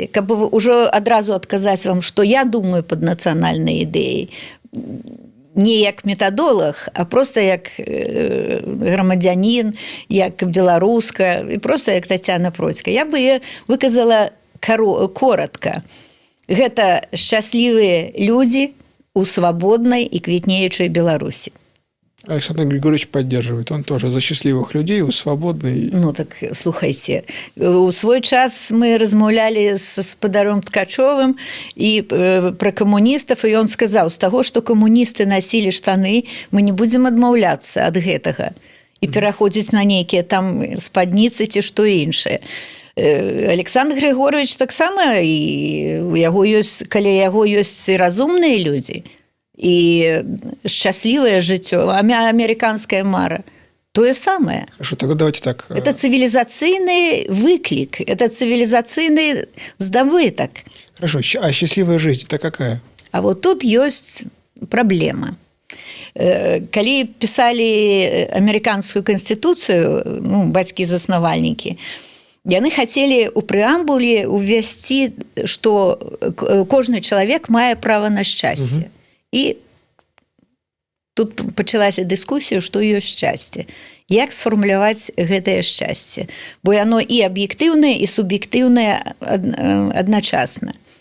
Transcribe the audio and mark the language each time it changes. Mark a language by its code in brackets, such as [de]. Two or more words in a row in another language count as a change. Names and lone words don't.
[be] Каб ужо адразу адказаць вам, што я думаю пад нацыянальнай ідэяй, не як метадолог, а просто як грамадзянін, як беларуска, і просто як Тацяна Процька. Я бы яе выказала коротко. Гэта шчаслівыя людзі у свабоднай і квітнеючай Беларусі. [ru] Александр Григорьевич поддерживает. Он тоже за счастливых людей, у свободной. [be] Ну так слухайте, у свой час мы размаўлялі з спадаром Ткачовым і пра камуністаў, і ён сказаў, з таго, што камуністы насілі штаны, мы не будзем адмаўляцца ад гэтага і пераходзіць на нейкія там спадніцы ці што іншае. Александр Григорьевич таксама, і у яго ёсць, каля яго ёсць разумныя людзі, и счастливое жыццё, американская мара, тое самое. [ru] Хорошо, тогда давайте так. Это цивилизационный выклик, это цивилизационный здобыток. Хорошо, а счастливая жизнь – это какая? А вот тут есть проблема. Калі писали американскую конституцию, [be] ну, бацькі-заснавальнікі, яны хацелі ў прэамбуле увесці, што кожны чалавек мае права на шчасце. І тут пачалася дыскусія, што ёсць шчасце. Як сфармуляваць гэтае шчасце? Бо яно і аб'ектыўнае, і суб'ектыўнае адначасна.